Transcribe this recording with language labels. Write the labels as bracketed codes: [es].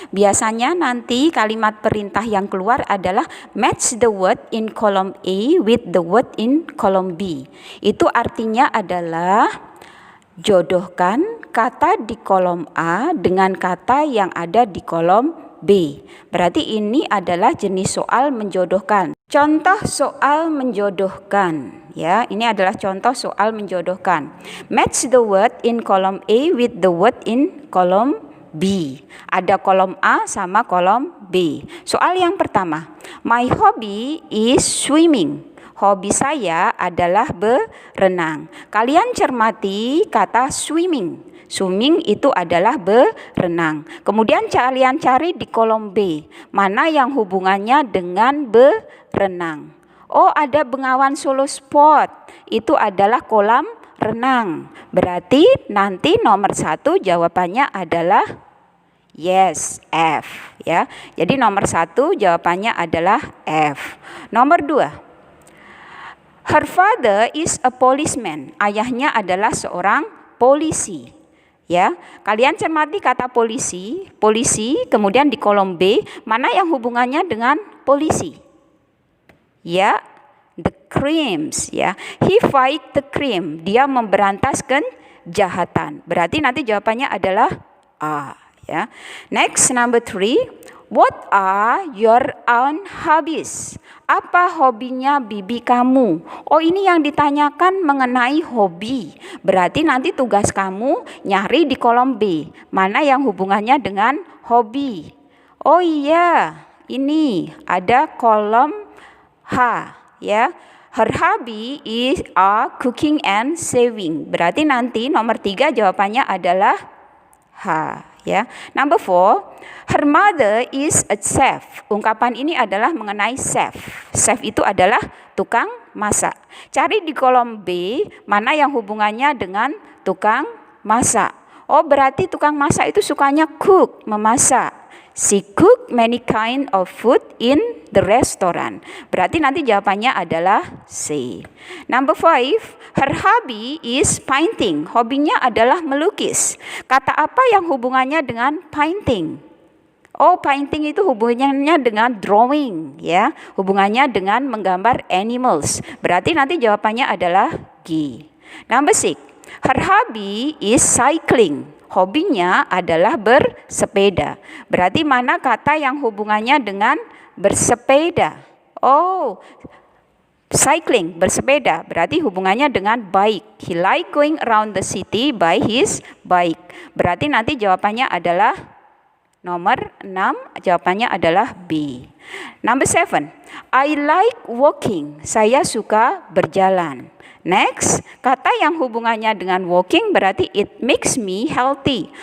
[id] Biasanya nanti kalimat perintah yang keluar adalah [en] match the word in column A with the word in column B. [id] Itu artinya adalah Jodohkan kata di kolom A dengan kata yang ada di kolom B. Berarti ini adalah jenis soal menjodohkan. Contoh soal menjodohkan. Ya, ini adalah contoh soal menjodohkan. [en] Match the word in column A with the word in column B. [id] Ada kolom A sama kolom B. Soal yang pertama. [en] My hobby is swimming. [id] Hobi saya adalah berenang. Kalian cermati kata swimming. Swimming itu adalah berenang. Kemudian kalian cari di kolom B. Mana yang hubungannya dengan berenang? Oh, ada Bengawan Solo Sport. Itu adalah kolam renang. Berarti nanti nomor 1 jawabannya adalah yes, F. Ya. Jadi nomor 1 jawabannya adalah F. Nomor 2. [en] Her father is a policeman. [id] Ayahnya adalah seorang polisi. Ya, kalian cermati kata polisi, kemudian di kolom B, mana yang hubungannya dengan polisi? [en] Ya, the crimes, ya. He fight the crime. [id] Dia memberantas kejahatan. Berarti nanti jawabannya adalah A, ya. [en] Next, number 3. What are your own hobbies? [id] Apa hobinya bibi kamu? Oh, ini yang ditanyakan mengenai hobi. Berarti nanti tugas kamu nyari di kolom B. Mana yang hubungannya dengan hobi? Oh iya, ini ada kolom H, ya. [en] Her hobby is cooking and saving. [id] Berarti nanti nomor 3 jawabannya adalah H, ya. [en] Number 4, her mother is a chef. [id] Ungkapan ini adalah mengenai chef. Chef itu adalah tukang masak. Cari di kolom B mana yang hubungannya dengan tukang masak. Oh, berarti tukang masak itu sukanya cook, memasak. [en] She cook many kind of food in the restaurant. [id] Berarti nanti jawabannya adalah C. [en] Number 5, her hobby is painting. [id] Hobinya adalah melukis. Kata apa yang hubungannya dengan painting? Oh, painting itu hubungannya dengan drawing, ya. Hubungannya dengan menggambar animals. Berarti nanti jawabannya adalah G. [en] Number 6, her hobby is cycling. [id] Hobinya adalah bersepeda. Berarti mana kata yang hubungannya dengan bersepeda? Oh, cycling, bersepeda. Berarti hubungannya dengan bike. [en] He like going around the city by his bike. [id] Berarti nanti jawabannya adalah nomor 6. Jawabannya adalah B. [en] Number 7. I like walking. [id] Saya suka berjalan. Next, kata yang hubungannya dengan walking berarti [en] it makes me healthy.